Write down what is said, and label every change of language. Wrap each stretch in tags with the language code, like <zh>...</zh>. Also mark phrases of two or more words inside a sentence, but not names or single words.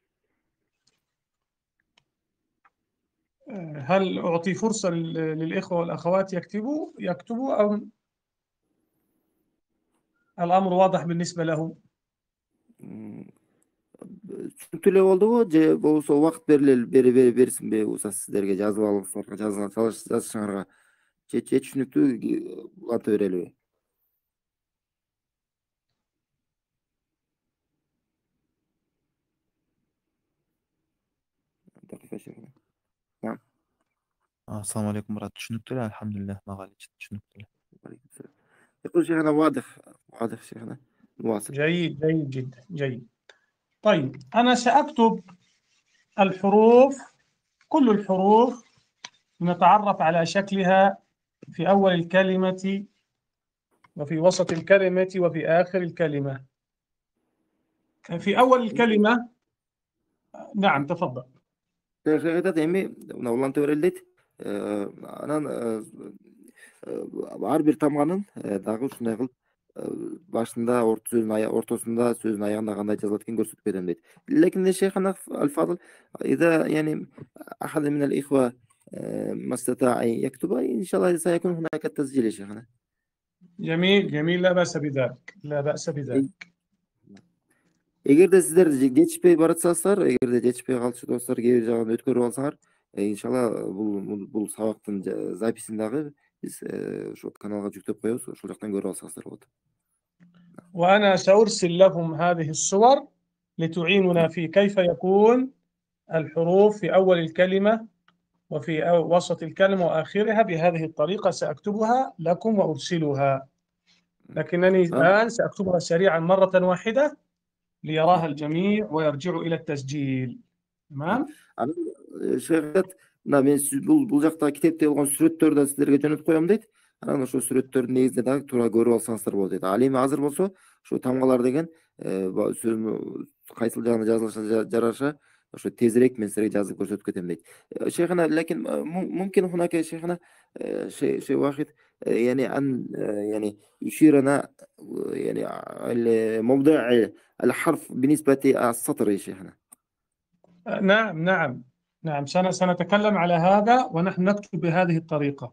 <ar>هل أعطي فرصة للإخوة والأخوات يكتبوا أو الأمر واضح بالنسبة لهم؟</ar> <ky>Түшүнүктүү эле болдубу же болбосо убакыт берсинби устаз сиздерге жазып алышыңарга, жазышыңарга же түшүнүктүү уланта берелиби?</ky> <ar>السلام عليكم брат.</ar> <ky>Түшүнүктүү эле, алхамдулилlah, мага түшүнүктүү эле.</ky> <ar>يقول شيخنا واضح شيخنا واصل. جيد جيد جدا جيد. طيب أنا سأكتب الحروف، كل الحروف نتعرف على شكلها في أول الكلمة وفي وسط الكلمة وفي آخر الكلمة. في أول الكلمة نعم تفضل.</ar> <ky>شيخ айтат эми мына уланта берели дейт. Анан ар бир тамганын дагы ушундай кылып башында, ортосунда, сөзүнүн аягында кандай жазылат экенин көрсөтүп кетем дейт.</ky> <ar>لكن يا شيخنا الفاضل إذا يعني أحد من الإخوة ما استطاع أن يكتب إن شاء الله سيكون هناك تسجيل يا شيخنا. جميل جميل، لا بأس بذلك، لا بأس بذلك.</ar> <ky>Эгерде сиздер жетишпей баратсаңыздар, эгерде жетишпей калчу достор кээ бир жагын өткөрүп алсаңар, иншалла бул сабактын записин дагы биз ошол каналга жүктөп коебуз, ошол жактан көрүп алсаңыздар болот.</ky> <ar>وأنا سأرسل لهم هذه الصور لتعيننا في كيف يكون الحروف في أول الكلمة وفي وسط الكلمة وآخرها بهذه الطريقة. سأكتبها لكم وأرسلها، لكنني الآن سأكتبها سريعا مرة واحدة ليراها الجميع ويرجعوا إلى التسجيل. تمام؟</ar> <ky>Шехат, мен бул жакта китепте болгон сүрөттөрдү да сиздерге жөнөтүп коем дейт. Анан ошол сүрөттөрдүн негизинде дагы туура көрүп алсаңыздар болот дейт. Ал эми азыр болсо ошо тамгалар деген сөзүн кайсыл жагына жазылыша жараша ошо тезирээк мен силерге жазып көрсөтүп кетем дейт.</ky> <ar>شيخنا لكن ممكن هناك يا شيخنا شيء واحد يعني أن يعني يشيرنا يعني موضع الحرف بالنسبة للسطر يا شيخنا. نعم نعم نعم، سنتكلم على هذا ونحن نكتب بهذه الطريقة.</ar>